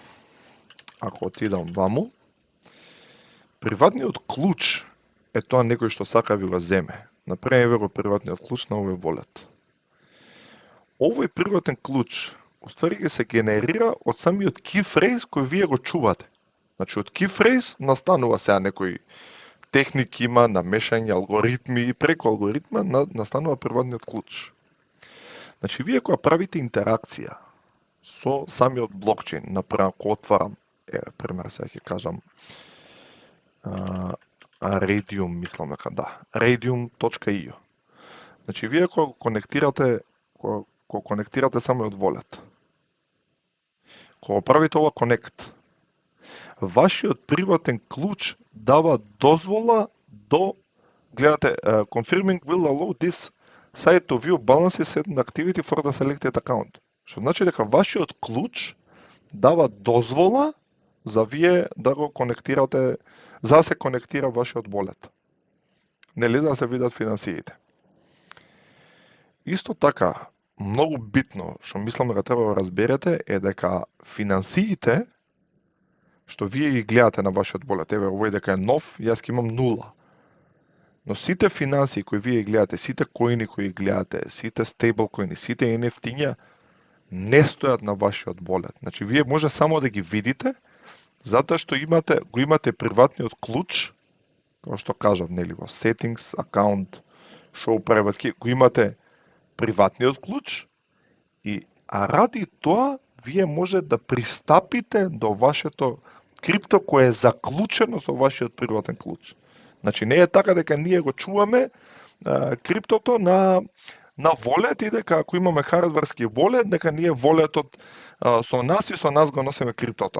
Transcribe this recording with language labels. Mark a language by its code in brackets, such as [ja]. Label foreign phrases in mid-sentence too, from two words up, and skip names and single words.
[mk] Ако отидам ваму, приватниот клуч е тоа некој што сака да ви го земе. Например, го приватниот клуч на овој волет. Овој приватен клуч уствари ќе се генерира од самиот [en] key phrase [mk] кој вие го чувате. Значи, од [en] key phrase [mk] настанува сега некој техник има, намешање, алгоритми и преку алгоритма настанува приватниот клуч. Значи, вие кога правите интеракција со самиот блокчейн, например, кога отварам, пример сега ќе кажам, Radium, мислам дека да, radium.io. Значи, вие кога конектирате самиот волет, кога правите ова конект, вашиот приватен клуч дава дозвола до, гледате, [en] confirming will allow this site to view balances and activity for the selected account. [mk] Што значи дека вашиот клуч дава дозвола за вие да го конектирате, за да се конектира вашиот волет. Нели, за да се видат финансиите. Исто така, многу битно, што мислам дека треба да разберете, е дека финансиите што вие ги гледате на вашиот волет, еве овој дека е нов, јас ќе имам 0. Но сите финансии кои вие гледате, сите коини кои гледате, сите стейбл коини, сите NFT-ња не стојат на вашиот волет. Значи, вие може само да ги видите, затоа што го имате приватниот клуч, како што кажав, нели, во [en] settings, account, show private key, [mk] го имате приватниот клуч а ради тоа вие може да пристапите до вашето крипто кое е заклучено со вашиот приватен клуч. Значи, не е така дека ние го чуваме криптото на волет и дека ако имаме хардверски волет, дека ние волетот со нас и со нас го носиме криптото.